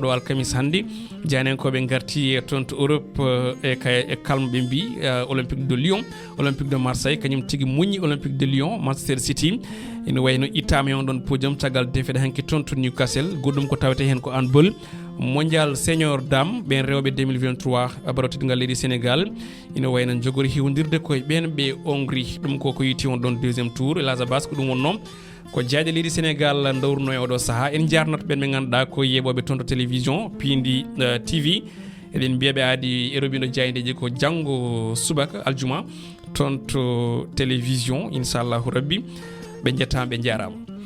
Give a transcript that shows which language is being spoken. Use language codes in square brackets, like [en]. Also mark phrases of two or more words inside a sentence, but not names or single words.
[ff] ɗo alkamis hande janenkoɓe garti e toon to Europe e kalme ɓe mbi Olympique de Lyon Olympique de Marseille kañum tigui muñi Olympique de Lyon Manchester City ene wayno ittama on ɗon podium caggal defede hanki toon to Newcastle goɗɗum ko tawete hen ko [fr] handball mondial senior dame [ff] ben rewbe 2023 barotidgal leydi Sénégal ina wayna jogori hiwdirde koye ben be Hongrie dum ko yiti on don [fr] deuxième tour [ff] Lazabas ko dum wonno ko jaade leydi Sénégal ndawruno e odo saha en jarnat ben be ganduda ko yebobe ton télévision Piindi TV eden biyabe adi e robino jayndeji ko jango subaka aljuma ton to télévision inshallah rabbi be jettam be jarama